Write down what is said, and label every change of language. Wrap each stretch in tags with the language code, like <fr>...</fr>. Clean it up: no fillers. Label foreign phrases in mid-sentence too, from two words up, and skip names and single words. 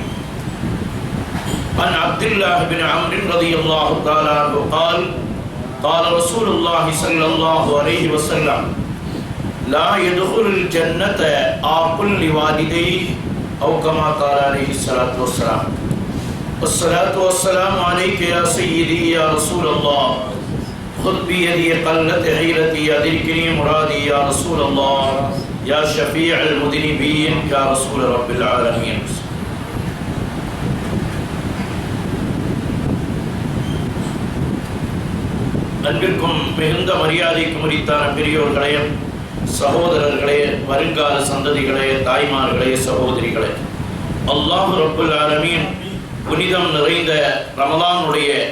<ar>عن عبد الله بن عمرو رضي الله تعالى عنه قال: قال رسول الله صلى الله عليه وسلم: لا يدخل الجنة عاقل لوالديه أو كما قال عليه الصلاة والسلام. والصلاة والسلام عليك يا سيدي يا رسول الله. خذ بيدي قلت حيلتي أدركني مرادي يا رسول الله. يا شفيع المذنبين يا رسول رب العالمين.</ar> <ta>அன்பிற்கும் மிகுந்த மரியாதைக்கு உரித்தான பெரியோர்களே, சகோதரர்களே, வருங்கால சந்ததிகளே, தாய்மார்களே, சகோதரிகளே,</ta> <ar>الله رب العالمين</ar> <ta>புனிதம் நிறைந்த ரமலானுடைய</ta>